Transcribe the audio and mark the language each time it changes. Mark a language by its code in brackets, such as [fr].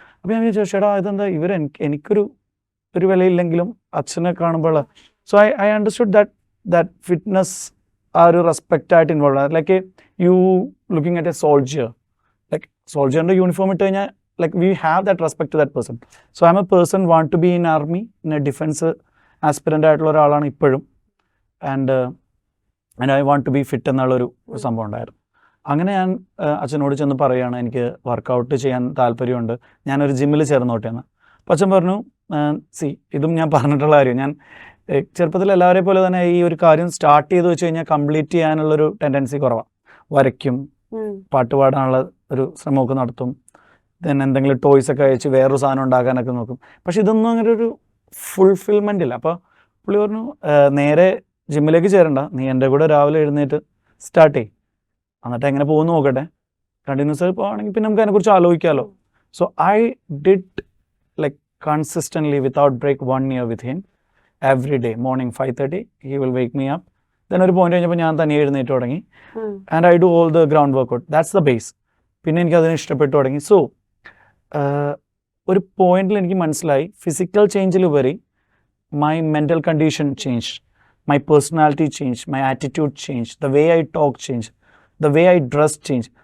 [ml] അപ്പോൾ ഞാൻ ചോദിച്ചു, എടാ ഇതെന്താ എനിക്കൊരു വിലയില്ലെങ്കിലും അച്ഛനെ കാണുമ്പോൾ. [en] so I understood that fitness [ml] ആ ഒരു റെസ്പെക്റ്റായിട്ട് ഇൻവോൾവ് ആണ്. [en] like you looking at a soldier, like [ml] സോൾജിയറിൻ്റെ uniform ഇട്ട് കഴിഞ്ഞാൽ [en] like we have that respect to that person. So I'm a person want to be in army, in a defense aspirant [ml] ആയിട്ടുള്ള ഒരാളാണ് ഇപ്പോഴും. [en] and I want to be fit [ml] എന്നുള്ളൊരു സംഭവം ഉണ്ടായിരുന്നു. അങ്ങനെ ഞാൻ അച്ഛനോട് ചെന്ന് പറയുകയാണ്, എനിക്ക് വർക്കൗട്ട് ചെയ്യാൻ താല്പര്യമുണ്ട്, ഞാനൊരു ജിമ്മിൽ ചേർന്നോട്ടെന്ന്. അപ്പോൾ അച്ഛൻ പറഞ്ഞു, ഇതും ഞാൻ പറഞ്ഞിട്ടുള്ള കാര്യം, ഞാൻ ചെറുപ്പത്തിൽ എല്ലാവരെയും പോലെ തന്നെ ഈ ഒരു കാര്യം സ്റ്റാർട്ട് ചെയ്ത് വെച്ച് കഴിഞ്ഞാൽ കംപ്ലീറ്റ് ചെയ്യാനുള്ളൊരു ടെൻഡൻസി കുറവാണ്. വരയ്ക്കും, പാട്ട് പാടാനുള്ള ഒരു ശ്രമമൊക്കെ നടത്തും, then എന്തെങ്കിലും ടോയ്സൊക്കെ അയച്ച് വേറൊരു സാധനം ഉണ്ടാക്കാനൊക്കെ നോക്കും. പക്ഷെ ഇതൊന്നും അങ്ങനെ ഒരു ഫുൾഫിൽമെൻ്റ് ഇല്ല. അപ്പോൾ പുള്ളി പറഞ്ഞു, നേരെ ജിമ്മിലേക്ക് ചേരണ്ട, നീ എൻ്റെ കൂടെ രാവിലെ എഴുന്നേറ്റ് സ്റ്റാർട്ട് ചെയ്യും, എന്നിട്ട് എങ്ങനെ പോകുന്നു നോക്കട്ടെ, കണ്ടിന്യൂസ് ആയി പോവുകയാണെങ്കിൽ പിന്നെ നമുക്ക് അതിനെക്കുറിച്ച് ആലോചിക്കാമല്ലോ. [en] So I did like consistently without break 1 year with him. Every day, morning 5:30, he will wake me up. Then [ml] ഒരു പോയിന്റ് കഴിഞ്ഞപ്പോൾ ഞാൻ തന്നെ എഴുന്നേറ്റ് തുടങ്ങി. [en] And I do all the ground workout. That's the base. [ml] പിന്നെ എനിക്ക് അതിനെ ഇഷ്ടപ്പെട്ടു തുടങ്ങി. സോ ഒരു പോയിന്റിൽ എനിക്ക് മനസ്സിലായി physical ചേഞ്ചിലുപരി [en] My mental condition change, my personality change, my attitude change, the way I talk change, the way I dress change.